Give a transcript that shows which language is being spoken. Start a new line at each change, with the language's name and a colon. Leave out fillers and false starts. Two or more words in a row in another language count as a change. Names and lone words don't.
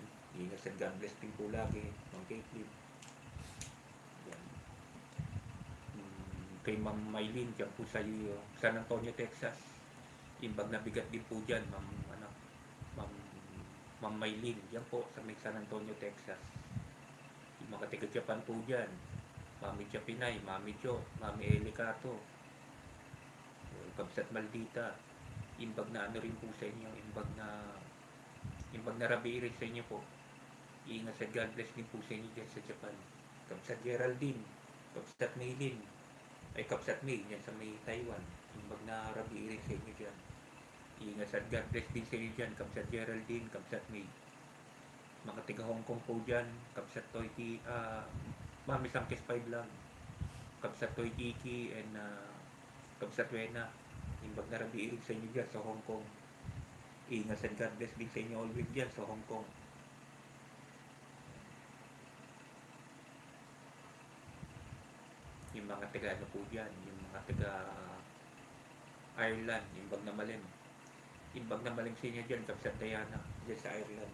Filipino: Ingat sa
English: God bless
Filipino: din po lagi, Ma'am Caitlin. Kay Ma'am Maylin dyan po sa San Antonio, Texas.
Iloko: Imbag na bigat
Filipino: din po dyan, Ma'am Maylin dyan po sa may San Antonio, Texas. Yung mga taga Japan po dyan, Mami Japinay, Mami Jo, Mami Elicato, Kabsat Maldita.
Iloko: Imbag na
Filipino: ano rin po sa inyo,
Iloko: imbag na rabi
Filipino: rin sa inyo po. Ingat sa
English: God bless
Filipino: din po sa inyo dyan sa Japan. Kabsat Geraldine, Kabsat Maylin, ay Kabsat May yan sa may Taiwan.
Iloko: Imbag na rabi
Filipino: rin sa inyo dyan. Ingat at
English: God bless
Filipino: din sa inyo dyan, Kabsat Geraldine, Kabsat May. Mga tiga Hong Kong po dyan, Kabsat Toy Mami Sangkes 5 lang, Kabsat Toy Tiki and Kabsat Wena.
Iloko: Imbag na rabi
Filipino: rin sa inyo dyan sa Hong Kong. Ingat at
English: God bless
Filipino: din sa inyo always dyan sa Hong Kong. Yung mga taga ano po dyan, yung mga taga Ireland,
Iloko: imbag na malim
Filipino: sa inyo dyan, Kabsat Diana dyan sa Ireland.